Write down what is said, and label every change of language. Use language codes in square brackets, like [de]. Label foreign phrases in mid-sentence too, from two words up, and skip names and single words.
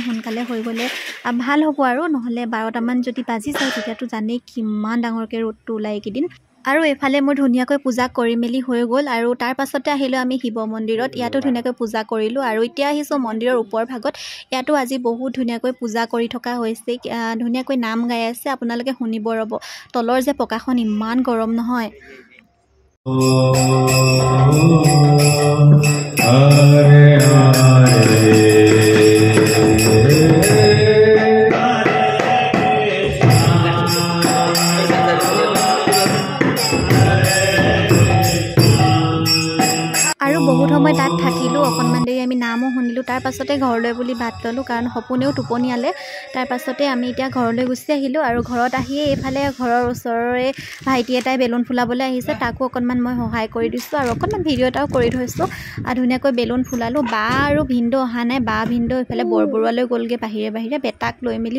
[as] সোনকালে হৈ গলে ভাল হ'ব আৰু নহলে 12টা মান যদি বাজি যায় তেতিয়াতো জানেই কিমান ডাঙৰকৈ रोडটো উলাই কিদিন আৰু এফালে মই ধুনিয়াকৈ পূজা কৰি মেলি হৈ গল আৰু তাৰ পাছতে আহিলো আমি শিৱ মন্দিৰত ইয়াতো ধুনিয়াকৈ পূজা কৰিলো আৰু এতিয়া আহিছো মন্দিৰৰ ওপৰ ভাগত ইয়াতো আজি বহুত ধুনিয়াকৈ পূজা কৰি থকা হৈছে ধুনিয়াকৈ নাম গাই আছে আপোনালোকে শুনিব ৰব তলৰ যে পকাখন ইমান গৰম নহয় হৰে হৰে বহুত সময় তাত থাকিলো অকনমান দেৰি আমি নামও শুনিলো তাৰ পাছতে ঘৰলৈ বুলি ভাত ললো কাৰণ হপুনেও টোপনিয়ালে তাৰ পাছতে আমি এতিয়া ঘৰলৈ গুচি আহিলো আৰু ঘৰত আহি এফালে ঘৰৰ ওচৰৰে ভাইটি এটাই বেলুন ফুলাবলৈ আহিছে তাকো অকনমান মই সহায় কৰি দিছো আৰু অকনমান ভিডিও এটাও কৰি থৈছো ধুনিয়াকৈ বেলুন ফুলালো বা আৰু ভিন্দো অহা নাই বা ভিন্দো এফালে বৰবৰুৱালৈ গলগে বাহিৰে বেটাক লৈ মিলি